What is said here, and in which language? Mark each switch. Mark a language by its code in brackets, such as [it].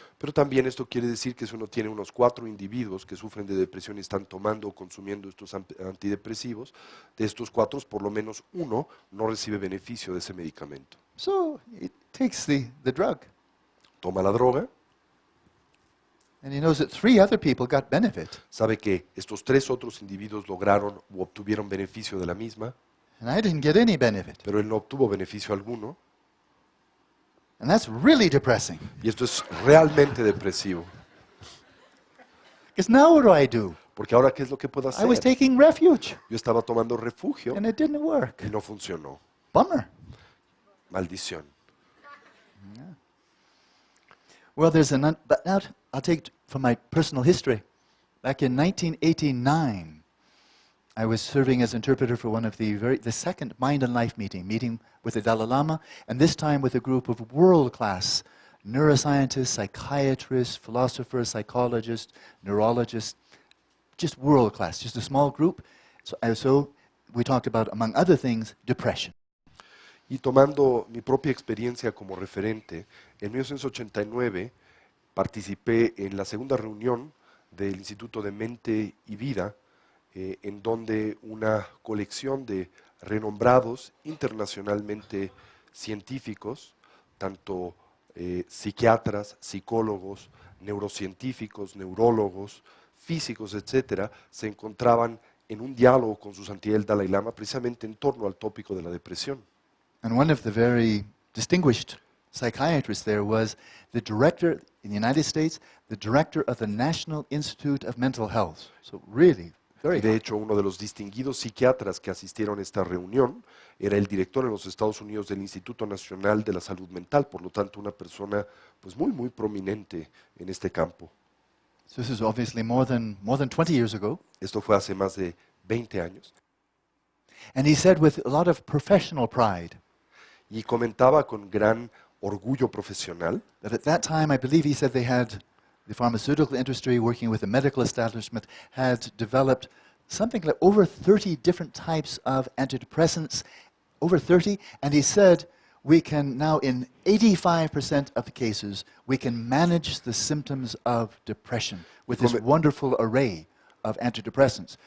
[es] Pero también esto quiere decir que si uno tiene unos 4 individuos que sufren de depresión y están tomando o consumiendo estos antidepresivos, de estos 4, por lo menos uno no recibe beneficio de ese medicamento. [en] So he takes the drug, [es] Toma la droga, [en] and he knows that 3 other people got benefit, [es] sabe que estos 3 otros individuos lograron o obtuvieron beneficio de la misma, [en] and I didn't get any benefit. [es] pero él no obtuvo beneficio alguno. [en] And that's really depressing. [es] Y esto es realmente depresivo. [en] Because now what do I do? [es] Porque ahora, ¿qué es lo que puedo [en] I was [es] hacer? [en] taking refuge, [es] Yo estaba tomando refugio [en] and it didn't work. [es] y no funcionó. [en] Bummer. [es] Maldición. [en] Well, but now I'll take from my personal history. Back in 1989, I was serving as interpreter for one of the second Mind and Life meeting with the Dalai Lama, and this time with a group of world-class neuroscientists, psychiatrists, philosophers, psychologists, neurologists, just world-class, just a small group. So we talked about, among other things, depression. [es] Y tomando mi propia experiencia como referente, en 1989 participé en la segunda reunión del Instituto de Mente y Vida, en donde una colección de renombrados internacionalmente científicos, tanto psiquiatras, psicólogos, neurocientíficos, neurólogos, físicos, etcétera, se encontraban en un diálogo con su santidad el Dalai Lama precisamente en torno al tópico de la depresión. [en] And one of the very distinguished psychiatrists there was the director in the United States, the director of the National Institute of Mental Health. So really, very [es] De hecho, uno de los distinguidos psiquiatras que asistieron a esta reunión era el director en los Estados Unidos del Instituto Nacional de la Salud Mental, por lo tanto una persona pues muy prominente en este campo. [en] So this is obviously more than 20 years ago. [es] Esto fue hace más de 20 años. [en] And he said with a lot of professional pride [es] Y comentaba con gran orgullo profesional [en] that at that time, I believe he said the pharmaceutical industry working with the medical establishment had developed something like over 30 different types of antidepressants, over 30, and he said we can now, in 85% of the cases, we can manage the symptoms of depression with this wonderful array of antidepressants.